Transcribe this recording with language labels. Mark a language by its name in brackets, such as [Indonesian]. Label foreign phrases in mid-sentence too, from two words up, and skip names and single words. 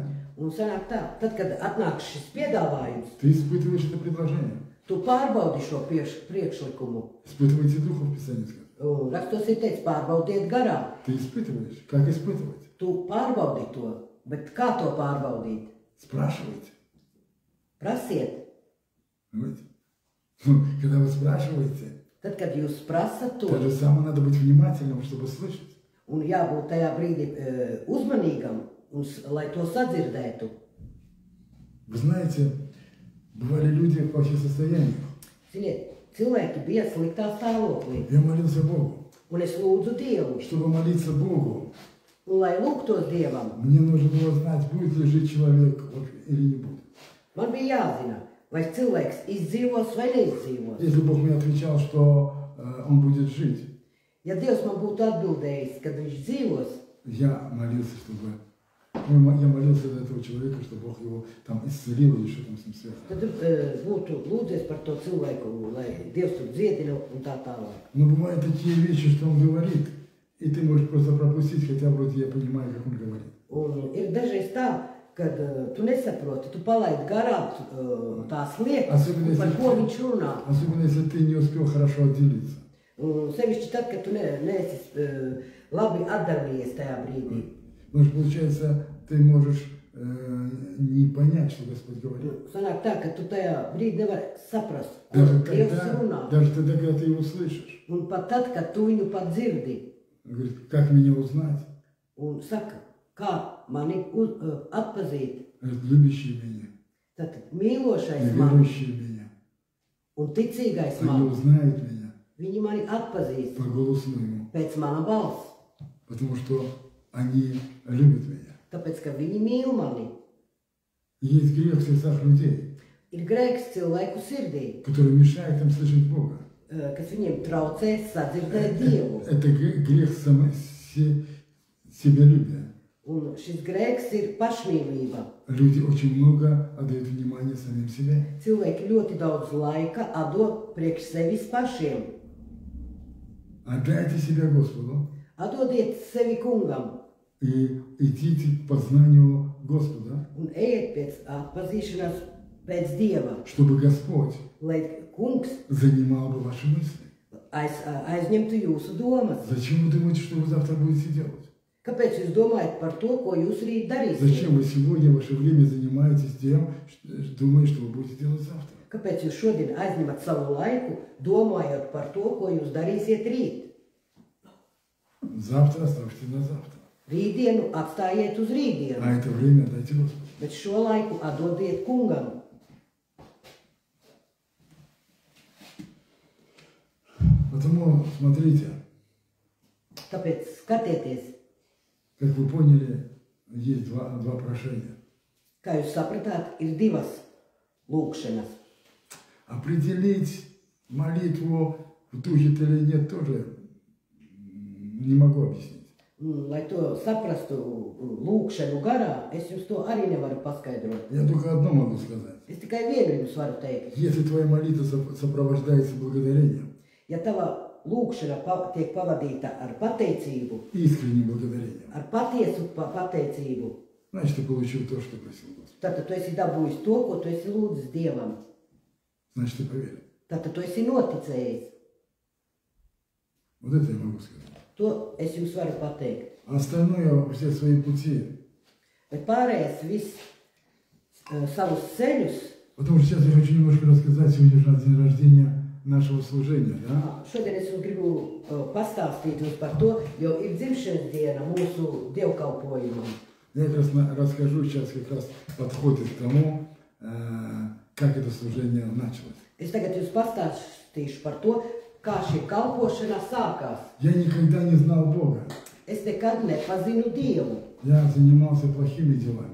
[Latvian] un sanāk tā, tad, kad atnāk šis piedāvājums, [Russian] ты испытываешь это предложение. [Latvian] tu pārbaudi šo priekšlikumu. [Russian] Испытывайте духа в Писании. [Latvian] Un rakstos ir teicis, pārbaudiet garā. [Russian] Ты испытываешь. Как испытывать? [Latvian] Tu pārbaudi to, bet kā to pārbaudīt? [Russian] Спрашивайте. [Latvian] Prasiet. [Russian] Понимаете? Когда вы спрашиваете, [Latvian] Tad, kad jūs prasat to, [Russian] то же самое надо быть внимательным, чтобы слышать. [Latvian] un jābūt tajā brīdī uzmanīgam, lai to sadzirdētu. [Russian] Вы знаете, бывали люди в плохих состояниях. [Latvian] Ziniet, cilvēki bija sliktā stāvoklī, [Russian] Я молился Богу. [Latvian] un es lūdzu Dievu. [Russian] Чтобы молиться Богу, [Latvian] Un, lai lūgtos Dievam, [Russian] мне нужно было знать, будет ли жить человек или не будет. [Latvian] man bija jāzina, vai cilvēks izdzīvos vai neizdzīvos. [Russian] Если Бог мне отвечал, что он будет жить, [Latvian] Ja Dievs man būtu atbildējis, kad viņš dzīvos, [Russian] я молился, чтобы... Я молился за этого человека, чтобы Бог его там исцелил или что там с ним связано. [Latvian] tad būtu lūdzies par to cilvēku, lai Dievs tur dziedina un tā tālāk. [Russian] Но бывают такие вещи, что он говорит, и ты можешь просто пропустить, хотя вроде я понимаю, как он говорит. [Latvian] Un ir dažreiz tā, kad tu nesaproti, tu palaidi garām tās lietas, par ko viņš runā. [Russian] Особенно если ты не успел хорошо отделиться. [Latvian] Un sevišķi tad, kad tu neesi labi atdalījies tajā brīdī. [Russian] Потому что, получается, ты можешь не понять, что Господь говорит. [Latvian] Sanāk tā, ka tu tajā brīdī nevari saprast, ko [Russian] Даже [Latvian] Dievs runā. [Russian] тогда, когда ты его слышишь. [Latvian] Un pat tad, kad tu viņu pat dzirdi, [Russian] Он говорит, как меня узнать? [Latvian] un saka, kā mani atpazīt, [Russian] Говорит, любящие меня, [Latvian] tad mīlošais man [Russian] верующие меня. [Latvian] un ticīgais [Russian] Они [Latvian] man, [Russian] узнают меня [Latvian] viņi mani atpazīs [Russian] по голосу моему, [Latvian] pēc mana balss, [Russian] потому что они любят меня. [Latvian] tāpēc, ka viņi mīl mani. [Russian] Есть грех в сердцах людей, [Latvian] Ir grēks cilvēku sirdī, [Russian] который mешает им слышать Бога. [Latvian] kas viņiem traucē sadzirdēt Dievu. [Russian] Это грех себялюбия. [Latvian] Un šis grēks ir pašmīlība. [Russian] Люди очень много отдают внимания самим себе. [Latvian] Cilvēki ļoti daudz laika atdod priekš sevis pašiem. [Russian] Отдайте себя Господу [Latvian] Atdodiet sevi kungam [Russian] и идите к познанию Господа, [Latvian] un ejiet pēc atpazīšanās pēc Dieva, [Russian] чтобы Господь [Latvian] lai kungs [Russian] занимал бы ваши мысли. [Latvian] aizņemtu jūsu domas. [Russian] Зачем вы думаете, что вы завтра будете делать? [Latvian] Kāpēc jūs domājat par to, ko jūs rīt darīsiet? [Russian] Зачем вы сегодня ваше время занимаетесь тем, думая, что вы будете делать завтра? [Latvian] Kāpēc jūs šodien aizņemat savu laiku, domājot par to, ko jūs darīsiet rīt? [Russian] Завтра оставьте на завтра. [Latvian] Rītdienu atstājiet uz rītdienu, [Russian] А это время отдайте Господу. [Latvian] bet šo laiku atdodiet kungam. [Russian] Потому смотрите, [Latvian] Tāpēc skatieties, [Russian] как вы поняли, есть два прошения. [Latvian] kā jūs sapratāt, ir divas lūkšanas. [Russian] Определить молитву, в духе ты или нет, тоже не могу объяснить. [Latvian] Lai to saprastu lūkšanu garā, es jums to arī nevaru paskaidrot. [Russian] Я только одно могу сказать. [Latvian] Es tikai vienu jums varu teikt. [Russian] Если твоя молитва сопровождается благодарением, [Latvian] Ja tava lūkšana tiek pavadīta ar pateicību, [Russian] искренним благодарением, [Latvian] ar patiesu pateicību, [Russian] значит, ты получил то, что просил Господь. [Latvian] tad tu esi dabūjis to, ko tu esi lūdzis Dievam. [Russian] Значит, ты поверил. [Latvian] Tad tu esi noticējis. [Russian] Вот это я могу сказать. [Latvian] To es jums varu pateikt. [Russian] А остальное, все свои пути. [Latvian] Bet pārējais viss savus ceļus. [Russian] Потому что сейчас я хочу немножко рассказать, сегодня же день рождения нашего служения, да? [Latvian] Šodien es jums gribu pastāstīt jums par to, jo ir dzimšanas diena mūsu dievkalpojumam. [Russian] Я как раз расскажу сейчас, как раз подходит к тому, как это служение началось. [Latvian] Es tagad jums pastāstīšu par to, kā šī kalpošana sākās. [Russian] Я никогда не знал Бога. [Latvian] Es nekad nepazinu Dievu. [Russian] Я занимался плохими делами.